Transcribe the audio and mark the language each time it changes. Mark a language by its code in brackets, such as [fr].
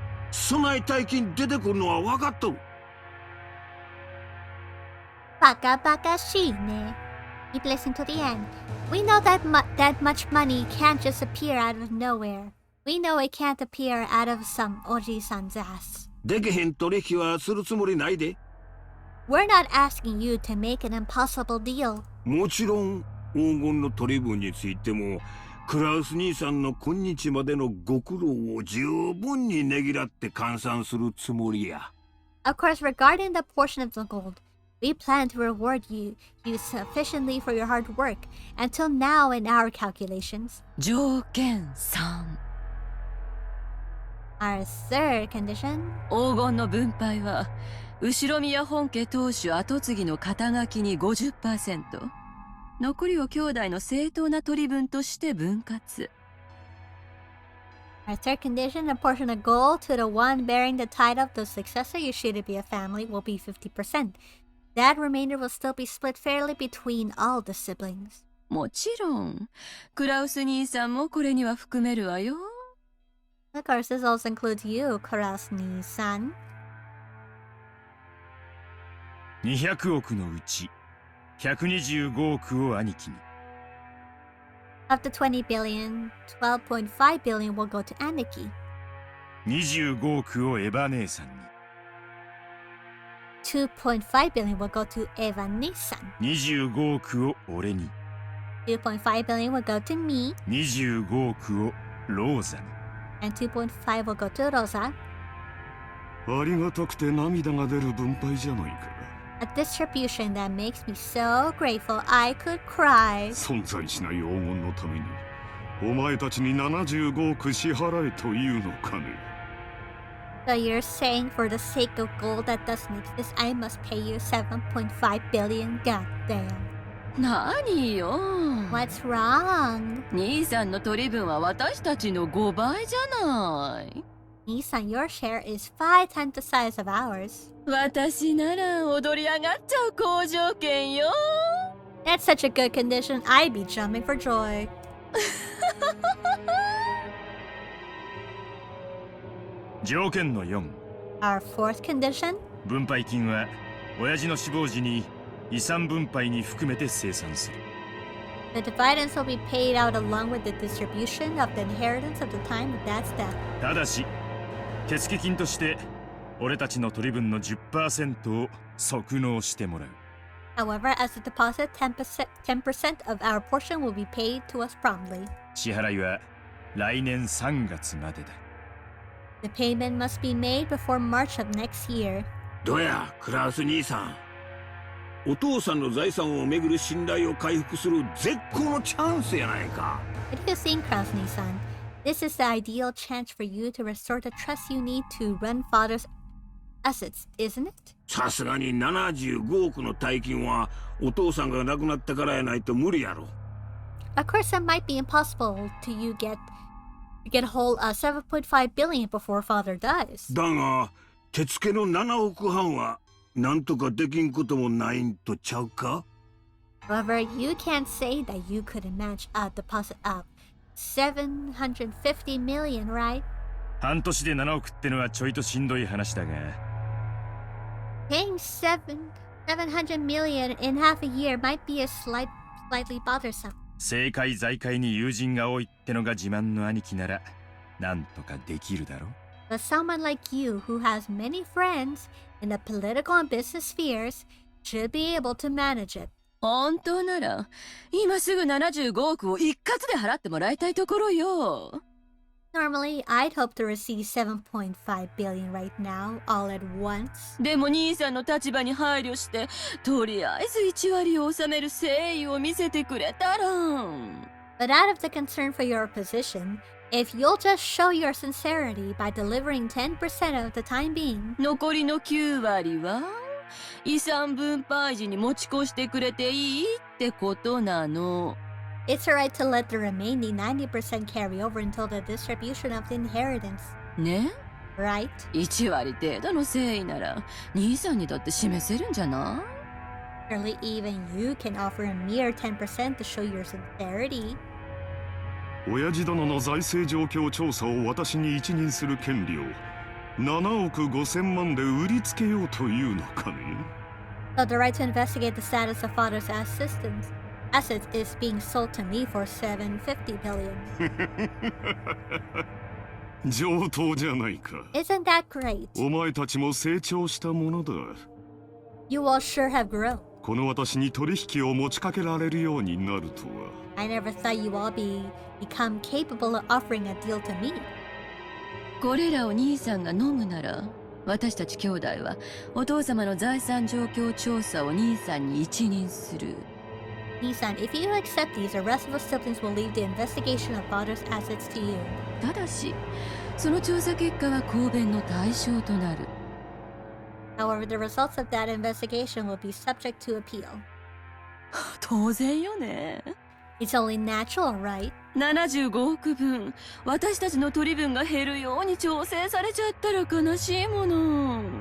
[ja] そない大金出てくるのは分かっとる。バカバカしいね。 [en] Keep listening to the end. We know that that much money can't just appear out of nowhere. We know it can't appear out of some Oji-san's ass. [ja] でけへん取引はするつもりないで。 [en] We're not asking you to make an impossible deal. [ja] もちろん黄金の取り分についてもクラウス兄さんの今日までのご苦労を十分にねぎらって換算するつもりや。 [en] Of course, regarding the portion of the gold, we plan to reward you sufficiently for your hard work until now in our calculations. [ja] 条件3。 [en] Our third condition, [ja] 黄金の分配は後宮本家当主跡継ぎの肩書きに 50%、 残りを兄弟の正当な取り分として分割。 [en] our third condition, a portion of gold to the one bearing the title of the successor you should be a family will be 50%. That remainder will still be split fairly between all the siblings. [ja] もちろんクラウス兄さんもこれには含めるわよ。 [en] Of course, this also includes you, Kurasuni-san. [ja] 200億のうち125億を兄貴に。 [en] Of the 20 billion, 12.5 billion will go to Aniki. [ja] 25億をエヴァ姉さんに。 [en] 2.5 billion will go to Eva Nissan. [ja] 25億を俺に。 [en] 2.5 billion will go to me. [ja] 25億をローザに。 [en] And 2.5 will go to Rosa. [ja] ありがたくて涙が出る分配じゃないか。 [en] A distribution that makes me so grateful I could cry. [ja] 存在しない黄金のためにお前たちに75億支払えというのかね。 [en] So you're saying for the sake of gold that doesn't exist, I must pay you 7.5 billion? Goddamn. [ja] 何よ。 [en] What's wrong? [ja] 兄さんの取り分は私たちの5倍じゃない。 [en] Nissan, your share is 5 times the size of ours. [ja] 私なら踊り上がっちゃう好条件よ。 [en] That's such a good condition, I'd be jumping for joy. [ja] 条件の4。 [en] Our fourth condition? [ja] 分配金は親父の死亡時に遺産分配に含めて清算する。 [en] The dividends will be paid out along with the distribution of the inheritance of the time of dad's death. [ja] ただし手付金として俺たちの取り分の 10% を即納してもらう。 [en] However, as a deposit, 10% of our portion will be paid to us promptly. [ja] 支払いは来年3月までだ。 [en] The payment must be made before March of next year. [ja] どやクラウス兄さん、お父さんの財産をめぐる信頼を回復する絶好のチャンスやないか。 [en] What do you think, Krasny-san? This is the ideal chance for you to restore the trust you need to run father's assets, isn't it? [ja] さすがに75億の大金はお父さんが亡くなってからやないと無理やろ。 [en] Of course, that might be impossible to you get hold of 7.5 billion before father dies. [ja] だが手付けの7億半はなんとかできんこともないんとちゃうか。 [en] However, you can't say that you couldn't match a deposit of 750 million, right? [ja] 半年で7億ってのはちょいとしんどい話だが。 [en] Paying 700 million in half a year might be a slightly bothersome. [ja] 政界財界に友人が多いってのが自慢の兄貴ならなんとかできるだろ。 [en] But someone like you who has many friends in the political and business spheres should be able to manage it. [ja] 本当なら今すぐ75億を一括で払ってもらいたいところよ。 [en] Normally, I'd hope to receive 7.5 billion right now, all at once. [ja] でも兄さんの立場に配慮してとりあえず1割を納める誠意を見せてくれたら。 [en] But out of the concern for your position, if you'll just show your sincerity by delivering 10% of the time being, [ja] 残りの9割は遺産分配時に持ち越してくれていいってことなの。 [en] it's alright to let the remaining 90% carry over until the distribution of the inheritance, [ja] ね、 [en] right? [ja] 1割程度の誠意なら兄さんにだって示せるんじゃない？ [en] Surely even you can offer a mere 10% to show your sincerity. [ja] 親父殿の財政状況調査を私に一任する権利を7億5千万で売りつけようというのかね。 [en] So the right to investigate the status of father's assistance. assets is being sold to me for 750 billion. [ja] 上等じゃないか。 [en] Isn't that great? [ja] お前たちも成長したものだ。 [en] You all sure have grown. [ja] この私に取引を持ちかけられるようになるとは。 [en] I never thought you all become capable of offering a deal to me. [ja] これらを兄さんが飲むなら、私たち兄弟はお父様の財産状況調査を兄さんに一任する。 [en] Nissan, if you accept these, the rest of the siblings will leave the investigation of father's assets to you. [ja] ただし、その調査結果は公弁の対象となる。 [en] However, the results of that investigation will be subject to appeal. [ja] 当然よね。 [en] It's only natural, right? [ja] 75億分、私たちの取り分が減るように調整されちゃったら悲しいもの。